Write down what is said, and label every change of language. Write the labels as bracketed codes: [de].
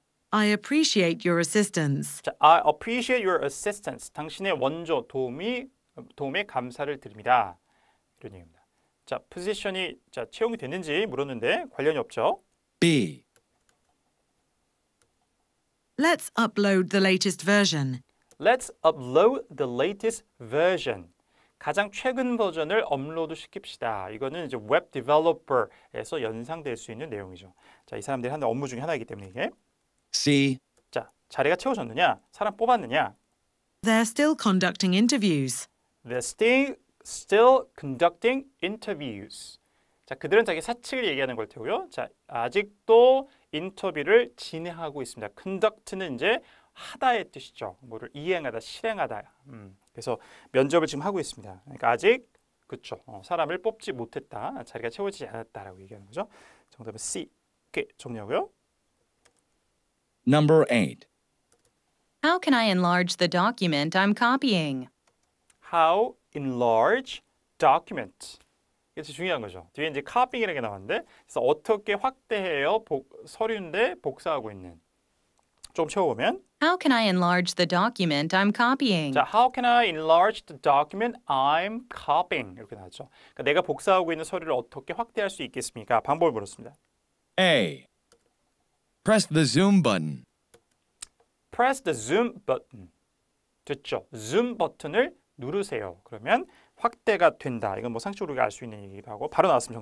[en] I appreciate your assistance. 자, I appreciate your assistance. [ko] 당신의 원조 도움에 감사를 드립니다. 이런 얘기입니다. 자, 포지션이 자 채용이 됐는지 물었는데 관련이 없죠. [en] B. Let's upload the latest version. Let's upload the latest version. [ko] 가장 최근 버전을 업로드 시킵시다. 이거는 이제 웹 디벨로퍼에서 연상될 수 있는 내용이죠. 자, 이 사람들이 하는 업무 중에 하나이기 때문에 이게 C. 자, 자리가 채워졌느냐? 사람 뽑았느냐? [en] They're still conducting interviews. They're still conducting interviews. [ko] 자, 그들은 자기 사측을 얘기하는 걸 테고요. 자, 아직도 인터뷰를 진행하고 있습니다. conduct는 이제 하다의 뜻이죠. 뭐를 이행하다, 실행하다. 그래서 면접을 지금 하고 있습니다. 그러니까 아직 그렇죠. 사람을 뽑지 못했다. 자리가 채워지지 않았다라고 얘기하는 거죠. 정답은 C. 오케이, 정리하고요. [en] Number 8. How can I enlarge the document I'm copying? How enlarge document. 이게 중요한 거죠. [ko] 뒤에 이제 copying이라는 게 나왔는데 그래서 어떻게 확대해요? 서류인데 복사하고 있는. 좀 채워보면 [en] How can I enlarge the document I'm copying? 자, how can I enlarge the document I'm copying? [ko] 이렇게 나왔죠. 그러니까 내가 복사하고 있는 서류를 어떻게 확대할 수 있겠습니까? 방법을 물었습니다. [en] A. Press the zoom button. Press the zoom button. 됐죠? [ko] zoom 버튼을 누르세요. 그러면 확대가 된다. 이건 뭐 상식적으로 우리가 알 수 있는 얘기기도 하고 바로 나왔습니다.